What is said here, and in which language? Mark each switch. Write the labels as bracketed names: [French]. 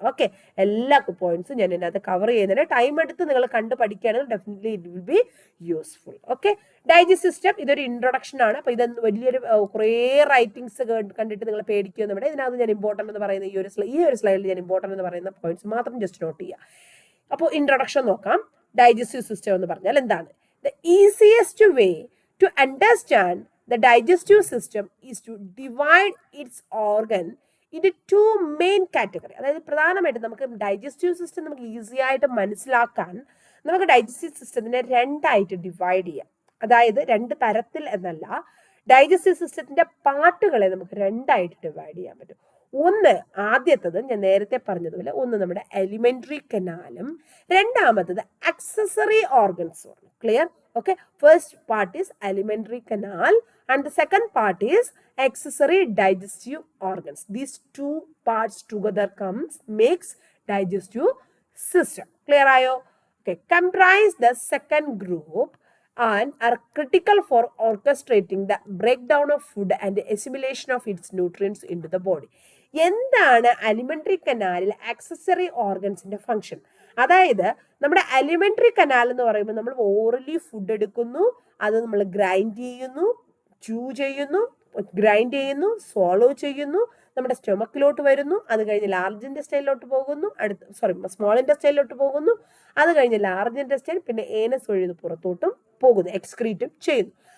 [Malayalam] Okay, എല്ലാ പോയിന്റ്സും ഞാൻ ഇതിനകത്ത് കവർ ചെയ്യുന്നതിന് ടൈം എടുത്ത് നിങ്ങൾ കണ്ട് പഠിക്കുകയാണെങ്കിൽ [English] Definitely it will be useful. [Malayalam] Okay, digest system ഇതൊരു ഇൻട്രൊഡക്ഷൻ ആണ്. അപ്പൊ ഇത് വലിയൊരു കുറേ റൈറ്റിംഗ്സ് കണ്ടിട്ട് നിങ്ങൾ പേടിക്കുമെന്ന് ഇവിടെ. ഇതിനകത്ത് ഞാൻ ഇമ്പോർട്ടൻ്റ് എന്ന് പറയുന്ന ഈ ഒരു സ്ലൈഡിൽ ഞാൻ ഇമ്പോർട്ടൻ്റ് എന്ന് പറയുന്ന പോയിന്റ്സ് മാത്രം ജസ്റ്റ് നോട്ട് ചെയ്യുക. അപ്പോൾ ഇൻട്രൊഡക്ഷൻ നോക്കാം. ഡൈജസ്റ്റീവ് സിസ്റ്റം എന്ന് പറഞ്ഞാൽ എന്താണ്? [English] The easiest way to understand the digestive system is to divide its organ into two main category. [Malayalam] അതായത് പ്രധാനമായിട്ടും നമുക്ക് ഡൈജസ്റ്റീവ് സിസ്റ്റം നമുക്ക് ഈസി ആയിട്ട് മനസ്സിലാക്കാൻ നമുക്ക് ഡൈജസ്റ്റീവ് സിസ്റ്റത്തിനെ രണ്ടായിട്ട് ഡിവൈഡ് ചെയ്യാം. അതായത് രണ്ട് തരത്തിൽ എന്നല്ല, ഡൈജസ്റ്റീവ് സിസ്റ്റത്തിന്റെ പാർട്ടുകളെ നമുക്ക് രണ്ടായിട്ട് ഡിവൈഡ് ചെയ്യാൻ പറ്റും. ഒന്ന് ആദ്യത്തത് ഞാൻ നേരത്തെ പറഞ്ഞതുപോലെ ഒന്ന് നമ്മുടെ എലിമെന്ററി കനാലും രണ്ടാമത്തത് അക്സസറി ഓർഗൻസും ആണ്. Clear? [English] Okay, first part is alimentary canal and the second part is accessory digestive organs. These two parts together makes digestive system. Clear ayo? Okay, comprise the second group and are critical for orchestrating the breakdown of food and the assimilation of its nutrients into the body. [Malayalam] എന്താണ് alimentary കനാലിൽ accessory ഓർഗൻസിന്റെ function? അതായത് നമ്മുടെ alimentary canal എന്ന് പറയുമ്പോൾ നമ്മൾ orally food എടുക്കുന്നു, അത് നമ്മൾ ഗ്രൈൻഡ് ചെയ്യുന്നു, ചൂ ചെയ്യുന്നു, ഗ്രൈൻഡ് ചെയ്യുന്നു, സ്വോളോ ചെയ്യുന്നു, നമ്മുടെ സ്റ്റൊമക്കിലോട്ട് വരുന്നു, അത് കഴിഞ്ഞ് ലാർജ് ഇൻറ്റെസ്റ്റൈനിലോട്ട് പോകുന്നു, സ്മോൾ ഇൻറ്റെസ്റ്റൈനിലോട്ട് പോകുന്നു, അത് കഴിഞ്ഞ് ലാർജ് ഇൻറ്റെസ്റ്റൈൻ, പിന്നെ ഏനസ് വഴി പുറത്തോട്ടും പോകുന്നു, എക്സ്ക്രീറ്റും ചെയ്യുന്നു.